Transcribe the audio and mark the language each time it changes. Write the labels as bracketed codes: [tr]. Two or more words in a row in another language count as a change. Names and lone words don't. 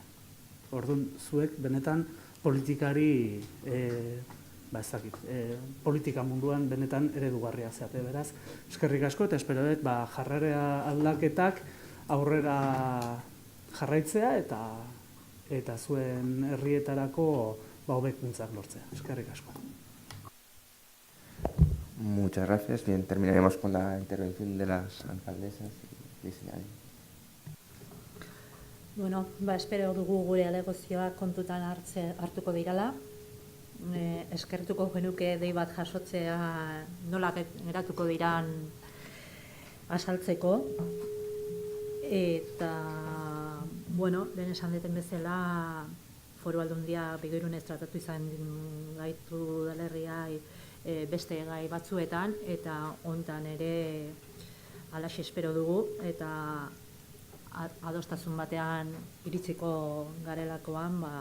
[eu] Orduan, zuek benetan politikari, politika munduan benetan eredugarria zeate, beraz. Eskerrik asko eta espero dut jarrera aldaketak aurrera jarraitzea eta zuen herrietarako hobekuntzak lortzea. Eskerrik asko. [es] Muchas gracias. Bien, terminaremos con la intervención de las alcaldesas y diseñadores. [eu] Bueno, espero dugu gure alegozioak kontutan hartuko dirala. Eskertuko genuke dei bat jasotzea nola geratuko diran azaltzeko. Eta, bueno, lehen esan deten bezala, Foru Aldundia Begoirunez tratatu izan gaitu dalerria beste gai batzuetan, eta hontan ere halaxe espero dugu, eta adostasun batean iritsiko garelakoan,